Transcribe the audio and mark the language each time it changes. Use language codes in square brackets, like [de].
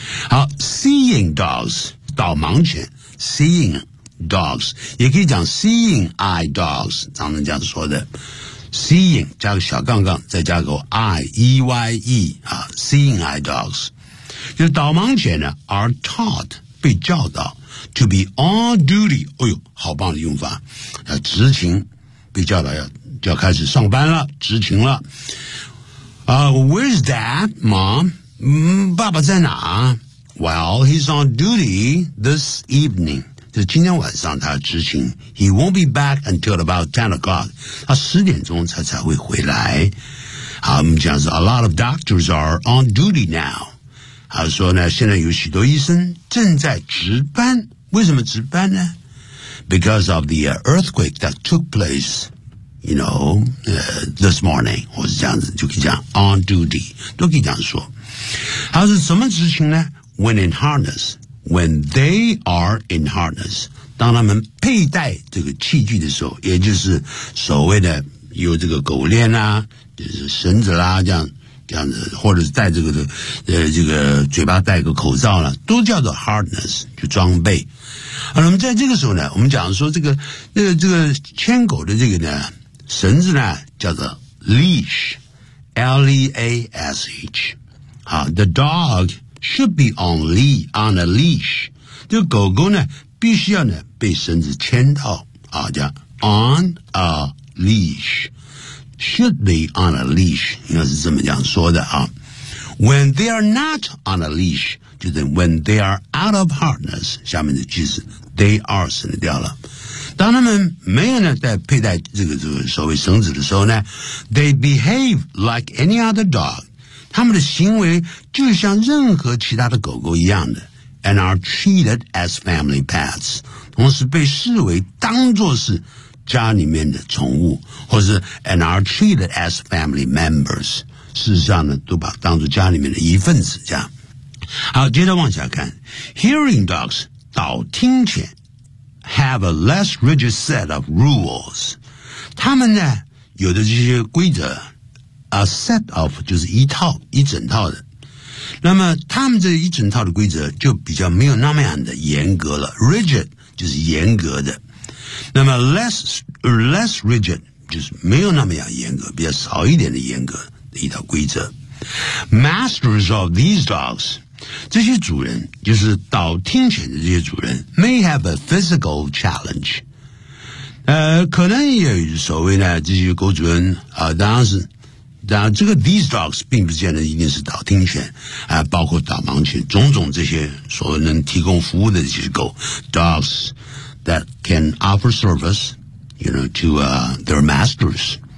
[zh] 好， seeing dogs， 导盲犬 seeing dogs， 也可以讲 seeing eye dogs， 常常这样说的 seeing 加个小杠杠再加个 eye 啊 seeing eye dogs， 就是导盲犬呢 are taught 被教导 [en] to be on duty， [zh] 哎呦好棒的用法，要执勤，被教导就要开始上班了，执勤了。 [en] Where's dad mom， [zh] 爸爸在哪？ [en] Well he's on duty this evening， [zh] 就是今天晚上他执勤 [en] ，He won't be back until about 10 o'clock。 [zh] 他十点钟才会回来。 [en] 好， [zh] 我们讲是 [en] a lot of doctors are on duty now。 [zh] 他说呢，现在有许多医生正在值班。 [en] 为什么值班呢 ？Because of the earthquake that took place， you know， this morning， [zh] 或是这样子就可以讲 [en] on duty， 都可以这样说。 [zh] 他是什么执勤呢 ？When in harness。 [en] When they are in harness， [zh] 当他们佩戴这个器具的时候，也就是所谓的有这个狗链啊，就是绳子啦、啊，这样子，或者是戴这个的这个嘴巴戴个口罩啦、啊，都叫做 harness， 就装备。好，那么在这个时候呢，我们讲说这个牵狗的这个呢绳子呢叫做 leash，L-E-A-S-H。 [en] 好 ，the dog。 Should be on a leash， [zh] 这个狗狗呢必须要呢被绳子牵到啊，叫 on a leash， should be on a leash， 应该是这么这样说的啊。 [en] When they are not on a leash， 就是 when they are out of harness， 下面的句子 they are 省掉了。 [zh] 当他们没有呢在佩戴这个所谓绳子的时候呢， [en] they behave like any other dog， [zh] 他们的行为就像任何其他的狗狗一样的 [en] and are treated as family pets， [zh] 同时被视为当作是家里面的宠物，或是 [en] and are treated as family members， [zh] 事实上呢都把当作家里面的一份子这样。好，接着往下看， hearing dogs 导听犬 [en] have a less rigid set of rules， [zh] 他们呢有的这些规则A set of 就是一套一整套的，那么他们这一整套的规则就比较没有那么样的严格了。 Rigid 就是严格的，那么 less rigid 就是没有那么样严格，比较少一点的严格的一套规则。 [en] Masters of these dogs， [zh] 这些主人就是导听犬的这些主人 [en] ，may have a physical challenge。 [zh] 可能也有所谓呢，这些狗主人啊、当然是。当然这个 these dogs 并不见得一定是导听犬、包括导盲犬种种这些所能提供服务的这些狗 [en] dogs that can offer service you know, to、their masters。